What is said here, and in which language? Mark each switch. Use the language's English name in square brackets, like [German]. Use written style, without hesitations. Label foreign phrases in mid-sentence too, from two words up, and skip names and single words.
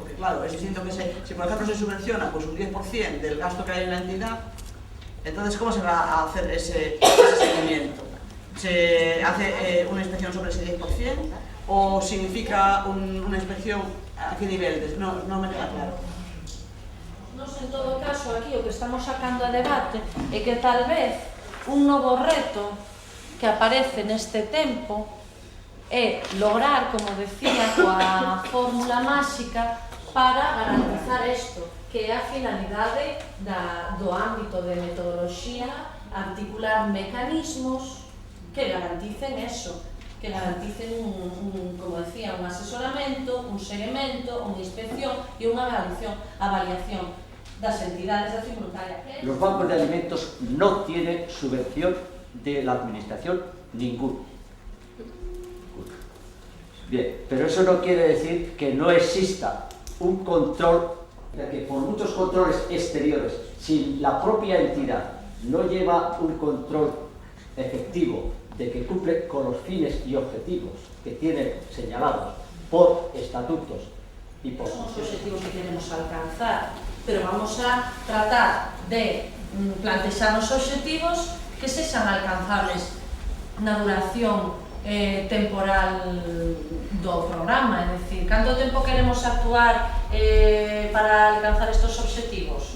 [Spanish] Porque claro, es distinto que si por ejemplo se subvenciona pues, un 10% del gasto que hay en la entidad, entonces ¿cómo se va a hacer ese seguimiento? ¿Se hace una inspección sobre ese 10% o significa una inspección a qué nivel? No me queda claro. [Galician] Nos, en todo caso, aquí o que estamos sacando a debate é que tal vez un novo reto que aparece neste tempo é lograr, como decía, coa fórmula máxica para garantizar isto, que é a finalidade do ámbito de metodoloxía, articular mecanismos que garanticen eso, que garanticen, como decía, un asesoramento, un seguimento, unha inspección e unha avaliación das entidades de acción voluntaria. [Spanish] Los bancos de alimentos no tienen subvención de la administración ninguna. Bien, pero eso no quiere decir que no exista un control, que por muchos controles exteriores, si la propia entidad no lleva un control efectivo de que cumple con los fines y objetivos que tiene señalados por estatutos y por los objetivos que queremos alcanzar, pero vamos a tratar de plantear [Galician] os objetivos que sexan alcanzables na duración temporal do programa, é dicir, canto tempo queremos actuar para alcanzar estes objetivos?